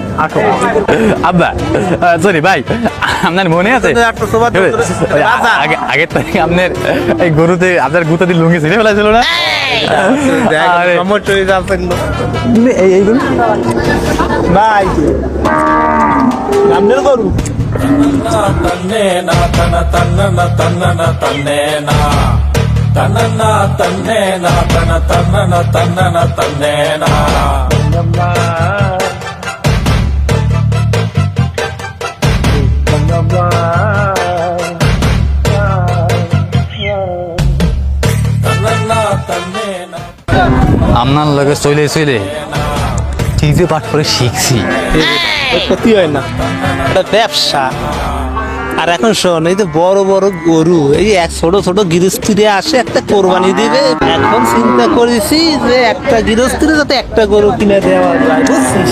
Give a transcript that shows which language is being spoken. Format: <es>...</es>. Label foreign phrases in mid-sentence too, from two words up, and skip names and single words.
<bn>আব্বা সরি ভাই, আপনার মনে আছে আগের তারিখে আপনার এই গরুতে আপনার গুতা দিয়ে লুঙ্গি ছিঁড়ে ফেলা ছিল না? এই গরু ভাই আপনার গরু తన్నేనా తన తన్నన తన్నన తన్నేనా తనన్నా తన్నేనా తన తన్నన తన్నన తన్నేనా తనన్నా తన్నేనా আপনার লগে চলে চলে ঠিক যে পাঠ করে শিখছি। ক্ষতি হয় না, এটা ব্যবসা। আর এখন শোন, এই যে বড় বড় গরু এই এক ছোট ছোট গৃহস্থিরে আসে একটা কোরবানি দিবে, এখন চিন্তা করেছি যে একটা গৃহস্থিরে যাতে একটা গরু কিনে দেওয়া যায়, বুঝছিস?</bn>